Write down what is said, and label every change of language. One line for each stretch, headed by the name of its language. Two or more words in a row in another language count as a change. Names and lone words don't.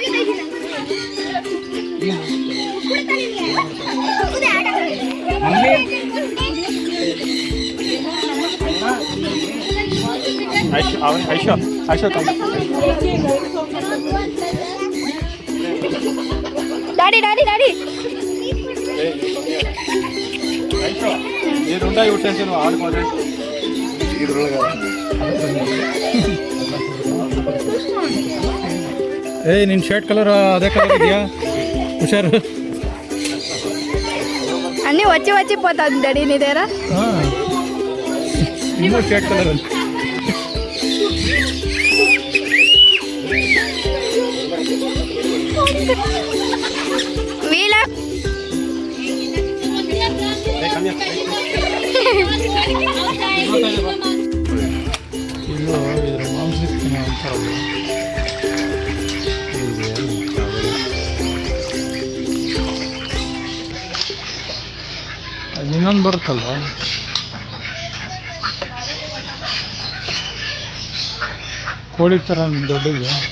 Telugu: ఐషో ఐషో డాడీ డాడీ డాడీ ఈ రెండా కొట్టేసి నువ్వు ఆడుకోవాలి.
Kannada: ನಿನ್ನ ಶರ್ಟ್ ಕಲರ್ ಅದೇ ಕಲರ್ ಇದೆಯಾ? ಹುಷಾರು.
Telugu: అన్నీ వచ్చి వచ్చి పోతుంది డాడీ నీ దగ్గర.
Kannada: ಇನ್ನೂ ಶರ್ಟ್ ಕಲರ್ ಅಂತ
Telugu: వీళ్ళ
Kannada: ಇಲ್ಲೂ ಇದ್ರ ಮಾಂಸಕ್ಕೆ ಅಂತಾರಲ್ಲ, ಅದು ಇನ್ನೊಂದು ಬರುತ್ತಲ್ವ, ಕೋಳಿ ಥರ ದೊಡ್ಡದು.